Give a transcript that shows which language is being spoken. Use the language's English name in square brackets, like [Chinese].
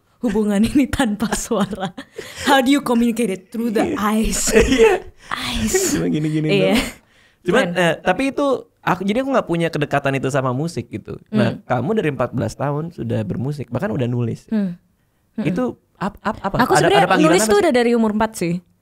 [Indonesian] hubungan ini tanpa suara? [English] How do you communicate it through the eyes? Eyes. [Indonesian] Cuma gini-gini Iya. Cuman tapi itu jadi aku nggak punya kedekatan itu sama musik gitu. Nah, kamu dari 14 tahun sudah bermusik, bahkan udah nulis. Itu apa? Aku sebenarnya nulis tuh udah dari umur 4 sih.